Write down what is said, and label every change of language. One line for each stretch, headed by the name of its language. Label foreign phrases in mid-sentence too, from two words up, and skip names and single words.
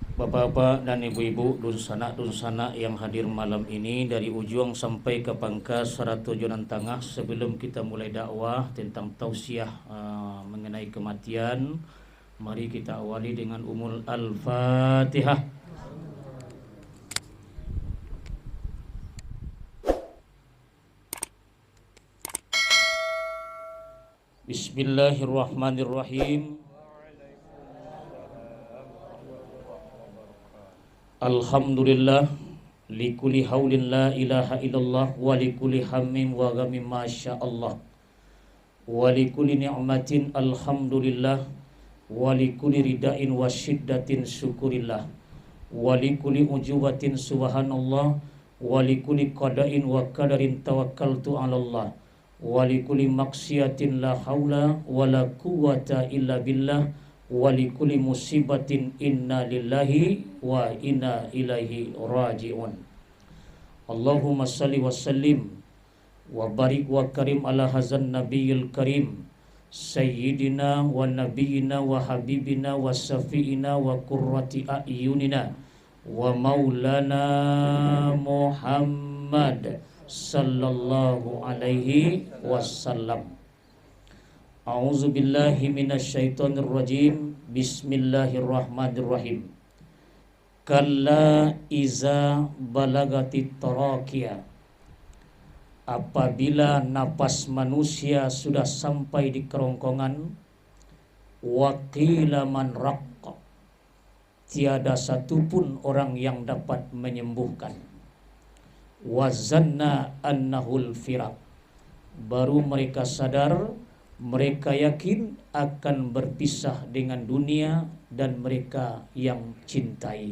Indonesian: Bapak-bapak dan ibu-ibu, dunsana yang hadir malam ini dari ujung sampai ke pangkas Ratu Jonan Tengah. Sebelum kita mulai dakwah tentang tausiah mengenai kematian, mari kita awali dengan umul al-Fatihah.
Arabic: بسم الله الرحمن الرحيم. الحمد لله لكل هول لا إله إلا الله ولكل هم وغم ما شاء الله و لكل نعمة الحمد لله ولكل رخاء وشدة شكرا لله ولكل أعجوبة سبحان الله ولكل قضاء وقدر توكلت على الله ولكل معصية لا حول ولا قوة إلا بالله ولكل مصيبة إنا لله وإنا إليه راجعون. اللهم صل وسلم وبارك وأكرم على هذا النبي الكريم سيدنا ونبينا وحبيبنا وشفيعنا وقرة أعيننا ومولانا محمد صلى الله عليه وسلم. أعوذ بالله من الشيطان الرجيم. بسم الله الرحمن الرحيم. كلا إذا بلغت التراقي.
Indonesian: Apabila napas manusia sudah sampai di kerongkongan,
Arabic: وقيل من راق,
Indonesian: tiada satupun orang yang dapat menyembuhkan.
Arabic: وظن أنه الفراق,
Indonesian: baru mereka sadar, mereka yakin akan berpisah dengan dunia dan mereka yang cintai.